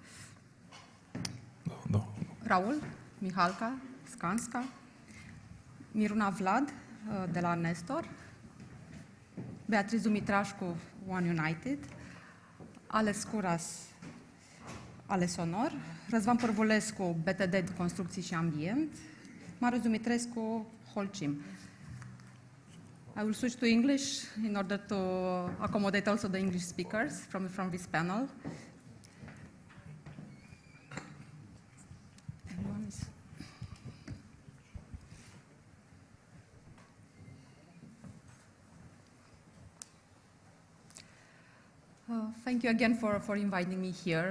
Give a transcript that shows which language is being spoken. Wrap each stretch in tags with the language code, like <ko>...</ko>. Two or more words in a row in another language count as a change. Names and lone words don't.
<ro>Raul Mihalca, Skanska, Miruna Vlad, de la Nestor, Beatriz Dumitrașcu, One United, Ales Curas, Ales Sonor, Răzvan Părvulescu, BTD Construcții și Ambient, Marius Dumitrescu, Holcim.</ro> <en>I will switch to English in order to accommodate also the English speakers from this panel. Thank you again for inviting me here.</en>